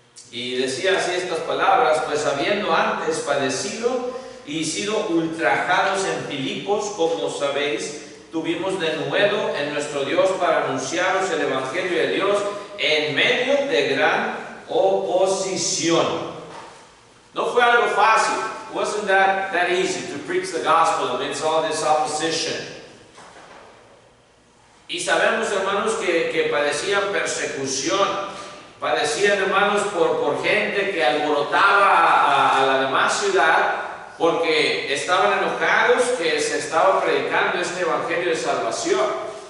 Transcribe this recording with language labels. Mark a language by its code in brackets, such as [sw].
[es] Y decía así estas palabras: pues habiendo antes padecido y sido ultrajados en Filipos, como sabéis, tuvimos denuedo en nuestro Dios para anunciaros el Evangelio de Dios en medio de gran oposición. No fue algo fácil. [en] It wasn't that easy to preach the gospel amidst all this opposition. [es] Y sabemos, hermanos, que padecían persecución. Padecían, hermanos, por gente que alborotaba a la demás ciudad, porque estaban enojados que se estaba predicando este evangelio de salvación.